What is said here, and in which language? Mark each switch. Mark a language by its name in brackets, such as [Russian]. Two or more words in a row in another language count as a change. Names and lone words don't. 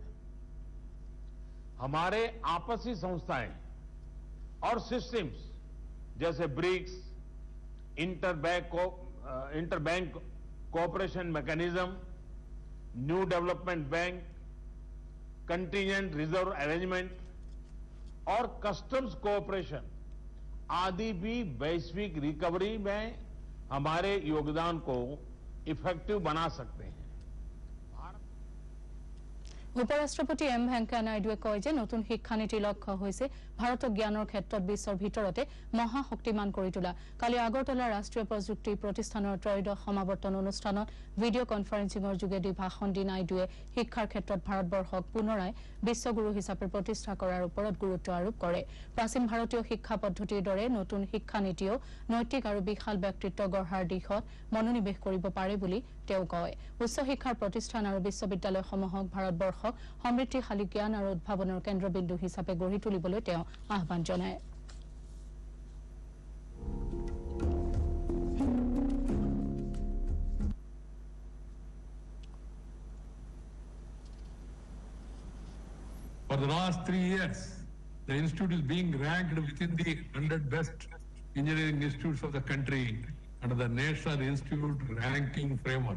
[Hindi] हमारे आपसी संस्थाएं और सिस्टम्स जैसे ब्रिक्स, इंटरबैंक कोऑपरेशन मैकेनिज्म, न्यू डेवलपमेंट बैंक, कंटिजेंट रिजर्व अरेंजमेंट और कस्टम्स कोऑपरेशन आदि भी वैश्विक रिकवरी में हमारे योगदान को इफेक्टिव बना सकते हैं। [Assamese] উপৰাষ্ট্ৰপতি এম ভেংকায়া নাইডুৱে কয় যে নতুন শিক্ষানীতিৰ লক্ষ্য হৈছে ভাৰতক জ্ঞানৰ ক্ষেত্ৰত বিশ্বৰ ভিতৰতে মহাশক্তিমান কৰি তোলা। কালি আগৰতলা ৰাষ্ট্ৰীয় প্ৰযুক্তি প্ৰতিষ্ঠানৰ ত্ৰয়োদশ সমাৱৰ্তন অনুষ্ঠানত [English] video conferencing [Assamese] যোগেদি ভাষণ দি নাইডুৱে শিক্ষাৰ ক্ষেত্ৰত ভাৰতবৰ্ষক পুনৰাই বিশ্বগুৰু হিচাপে প্ৰতিষ্ঠা কৰাৰ ওপৰত গুৰুত্ব আৰোপ কৰে। প্ৰাচীন ভাৰতীয় শিক্ষা পদ্ধতিৰ দৰে নতুন শিক্ষানীতিয়েও নৈতিক আৰু বিশাল ব্যক্তিত্ব গঢ়াৰ দিশত মনোনিৱেশ কৰিব পাৰে বুলি তেওঁ কয়। উচ্চ শিক্ষাৰ প্ৰতিষ্ঠান আৰু বিশ্ববিদ্যালয়সমূহক ভাৰতবৰ্ষক সমৃদ্ধিশালী জ্ঞান আৰু উদ্ভাৱনৰ কেন্দ্ৰবিন্দু হিচাপে গঢ়ি তুলিবলৈ তেওঁ আহ্বান জনায়। [English] For the last 3 years, the institute is being ranked within the 100 best engineering institutes of the country under the National Institute Ranking Framework.